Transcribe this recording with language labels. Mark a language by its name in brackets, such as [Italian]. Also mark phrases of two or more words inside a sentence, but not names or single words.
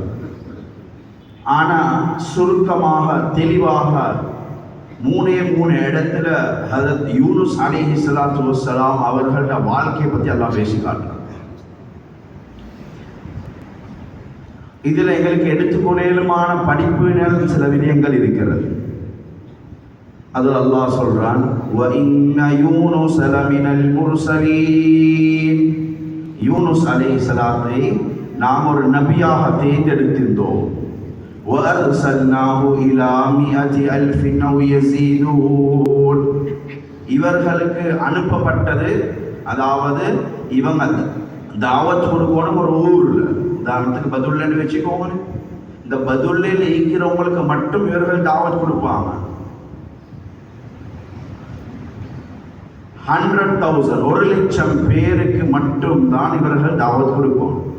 [Tamil] ஆனால் சுருக்கமாக தெளிவாக 3 இடத்துல ஹஜரத் யூனுஸ் [Arabic] عليه الصلاة والسلام [Tamil] அவர்களோட வாழ்க்கையை பற்றி அல்லாஹ் பேசி காட்டுறார். இதில் எங்களுக்கு எடுத்துக்கொள்ளலுமான படிப்புகள் சில விடயங்கள் இருக்கிறது. அது அல்லாஹ் சொல்றான், [Arabic] وَإِنَّ يُونُسَ لَمِنَ الْمُرْسَلِينَ. [Tamil] யூனுஸ் அலைஹிஸ்ஸலாத்தை நாம் ஒரு நபியாக தேர்ந்தெடுத்திருந்தோம். [Arabic] وَأَرْسَلْنَاهُ إِلَى 100,000 أَوْ يَزِيدُونَ. [Tamil] இவர்களுக்கு அனுப்பப்பட்டது, அதாவது இவங்க தாவத் கொடுக்கணும் ஒரு ஊர்ல, உதாரணத்துக்கு பதுல்லன்னு வச்சுக்கோங்க. இந்த பதுல்லையில் இருக்கிறவங்களுக்கு மட்டும் இவர்கள் தாவத் கொடுப்பாங்க. 100,000 1,00,000 பேருக்கு மட்டும் தான் இவர்கள் தாவத் கொடுப்போம்.